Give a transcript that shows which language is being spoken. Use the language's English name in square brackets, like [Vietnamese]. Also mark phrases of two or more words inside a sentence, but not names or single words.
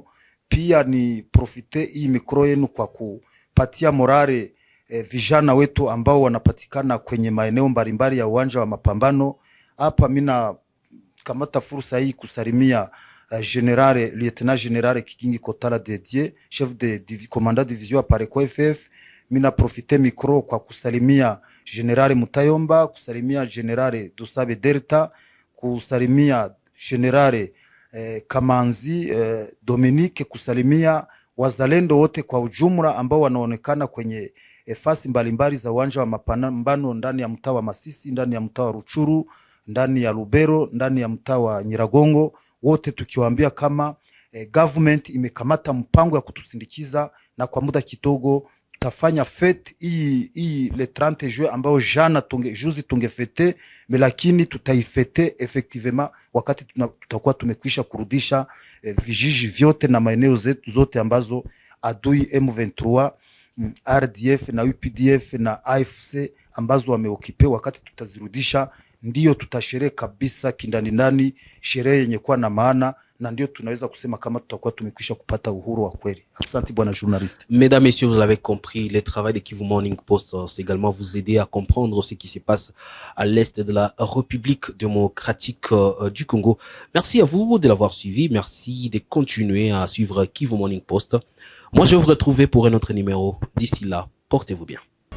[Swahili] Pia ni profite hii mikro yenu kwa kupatia morale vijana wetu ambao wanapatikana kwenye maeneo mbalimbali ya uwanja wa mapambano. Hapa mina kamata fursa hii kusalimia Lieutenant General Kigingi Kotala Dedier, [French] chef de commandant division Pareko FF. [Swahili] Mina profite mikro kwa kusalimia General Mutayomba, kusalimia General Dusabe Delta, kusalimia General Kamanzi Dominique, kusalimia wazalendo wote kwa ujumla ambao wanaonekana kwenye fasi mbalimbali za uwanja wa mapambano ndani ya mtaa wa Masisi, ndani ya mtaa wa Ruchuru, ndani ya Lubero, ndani ya mtaa wa Nyiragongo, wote tukiwaambia kama government imekamata mpango ya kutusindikiza, na kwa muda kidogo tafanya fete hii [French] le 30 juin [Swahili] ambao jana juzi tungefete, lakini tutaifete effectivement wakati tutakuwa tumekwisha kurudisha vijiji vyote na maeneo zetu zote ambazo adui M23, RDF na UPDF na AFC ambazo wameokipe. Wakati tutazirudisha, ndio tutasherehe kabisa kindani ndani, sherehe yenye kuwa na maana, na ndio tunaweza kusema kama tutakuwa tumekwisha kupata uhuru wa kweli. Asante bwana journaliste. [French] Mesdames, messieurs, vous l'avez compris, le travail de Kivu Morning Post, c'est également vous aider à comprendre ce qui se passe à l'est de la République démocratique du Congo. Merci à vous de l'avoir suivi. Merci de continuer à suivre Kivu Morning Post. Moi, je vais vous retrouver pour un autre numéro. D'ici là, portez-vous bien.